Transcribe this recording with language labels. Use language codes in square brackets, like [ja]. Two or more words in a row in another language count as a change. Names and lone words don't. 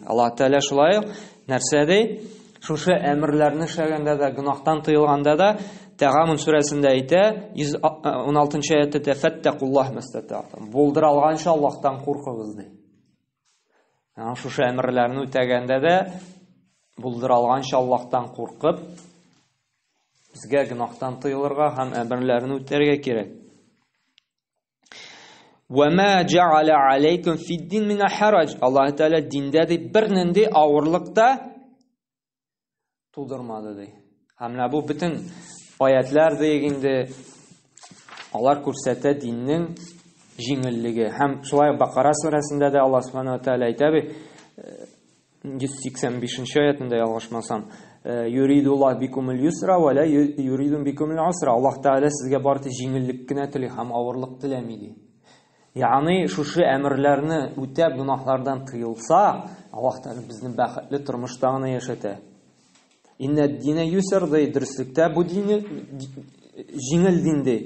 [tt] Аллаһ Тәгалә шулай нәрсә ди? Шушы әмерләрне эшләгәндә дә, гынаһтан тыелганда да, Тәгамун сүрәсендә әйтә, 116 аятта [ar] فاتقوا الله ما استطعتم. [tt] Булдыра алганча Аллаһтан куркыгыз ди. Аны шушы әмерләрне үтәгәндә дә булдыра алганча Аллаһтан куркып, безгә гынаһтан тыелырга һәм әмерләрне үтәргә кирәк. [ar] وَمَا جَعَلَ عَلَيْكُمْ فِي الدِّينِ مِنَ حَرَجٍ. [tt] Аллаһ Тәгалә диндә бер нинди авырлыкта тудырмады ди. Һәм бу бөтен аятлар дигәндә алар күрсәтә диннең җиңеллеге. Һәм шулай Бакара сүрәсендә дә Аллаһ Субханаһу ва Тәгалә әйтә бит, 185 аятында ялгышмасам, [ar] يريد الله بكم اليسر ولا يريد بكم العسر. [tt] Аллаһ Тәгалә сезгә бары җиңеллек кенә тели һәм авырлык теләми ди. Ягъни шушы әмерләрне үтәп гынаһлардан тыелса, Аллаһ Тәгалә безне бәхетле тормышта гына яшәтә. [ar] إن الدين يسر [tt] ди дөреслектә бу дине җиңел дин ди.